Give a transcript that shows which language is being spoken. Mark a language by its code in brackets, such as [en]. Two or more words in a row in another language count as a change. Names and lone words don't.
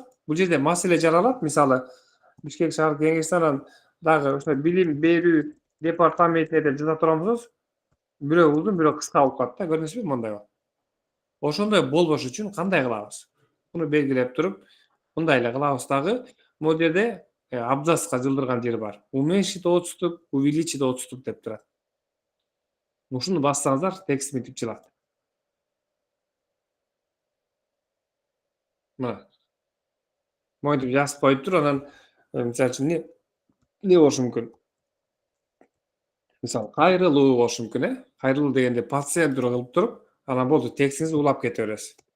[ky] Бул жерде маселе жаралат, мисалы, Бишкек шаардык кеңешине анан дагы ошо билим берүү департаментине деп жаза турган болсоңуз, бирөө узун, бирөө кыска болуп калат да, көрдүңүзбү мондай? Ошондой болбош үчүн кандай кылабыз? Буну белгилеп туруп, мындай эле кылабыз дагы. Могул жерде абзацка жылдырган жери бар. [ru] Уменьшить отступ, увеличить отступ [ky] деп турат. Ушуну бассаңыздар, текст мынтип чыгат. Мына. Монтип жазып коюп туруп, анан мисалы үчүн эмне болушу мүмкүн? Мисалы, кайрылуу болушу мүмкүн, Кайрылуу дегенде пациент кылып туруп, анан болду, текстиңиз улап кете бересиз.